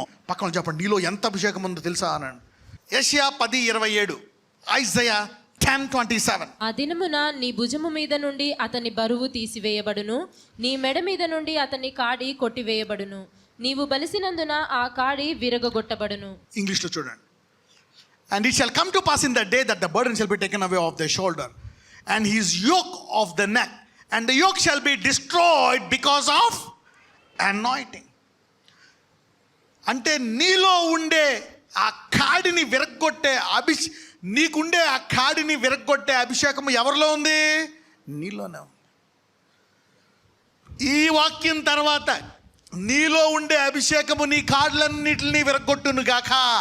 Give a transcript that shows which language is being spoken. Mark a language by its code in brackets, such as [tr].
[te] పక్కన చెప్పండి, నీలో ఎంత అభిషేకం ఉందో తెలుసా అనండి. యెషయా 10:27, ఐజయా 10:27. ఆ దినమున నీ భుజము మీద నుండి అతని బరువు తీసివేయబడును, నీ మెడ మీద నుండి అతని కాడి కొట్టివేయబడును, నీవు బలిసినందున ఆ కాడి విరగొట్టబడును. ఇంగ్లీష్లో చూడండి. [en] And it shall come to pass in that day that the burden shall be taken away off their shoulder and his yoke off the neck, and the yoke shall be destroyed because of anointing. [te] అంటే నీలో ఉండే ఆ కాడిని విరగొట్టే నీకుండే ఆ కాడిని విరగొట్టే అభిషేకం ఎవరిలో ఉంది? నీలోనే ఉంది. ఈ వాక్యం తర్వాత నీలో ఉండే అభిషేకము నీ కాళ్ళన్నిటిని విరగొట్టును గాక.